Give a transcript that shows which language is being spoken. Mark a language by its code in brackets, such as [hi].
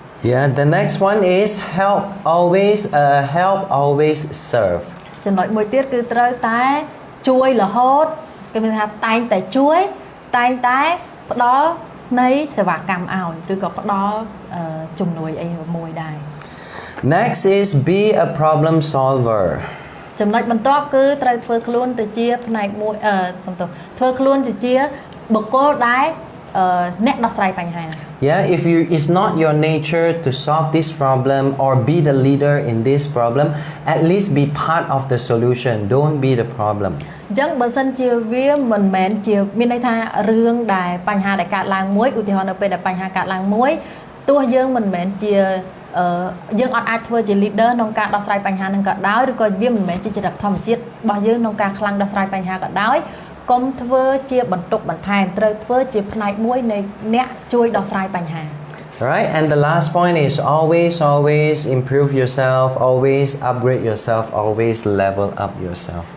[en] Yeah, the next one is help always serve. [km] ចំណុចមួយទៀតគឺត្រូវតែជួយរហូតគេមានថាតែងតែជួយតែងតែផ្ដល់នៃសេវាកម្មឲ្យឬក៏ផ្ដល់ជំនួយអីមួយដែរ [en] Next is be a problem solver. [km] ចំណុចបន្ទាប់គឺត្រូវធ្វើខ្លួនទៅជាផ្នែកមួយសំទោសធ្វើខ្លួនទៅជាបុគ្គលដែលអ្នកដោះស្រាយបញ្ហា [en] Yeah, if it's not your nature to solve this problem or be the leader in this problem, at least be part of the solution. Don't be the problem. [km] អញ្ចឹងបើសិនជាវាមិនមែនជាមានន័យថារឿងដែលបញ្ហាដែលកើតឡើងមួយឧទាហរណ៍នៅពេលដែលបញ្ហាកើតឡើងមួយទោះយើងមិនមែនជាយើងអត់អាចធ្វើជា leader ក្នុងការដោះស្រាយបញ្ហានឹងក៏ដោយឬក៏វាមិនមែនជាចរិតធម្មជាតិរបស់យើងក្នុងការខ្លាំងដោះស្រាយបញ្ហាក៏ដោយកុំធ្វើជាបន្ទុកបន្ថែមត្រូវធ្វើជាផ្នែកមួយនៃអ្នកជួយដោះស្រាយបញ្ហា [en] Right, and the last point is always improve yourself, always upgrade yourself, always level up yourself.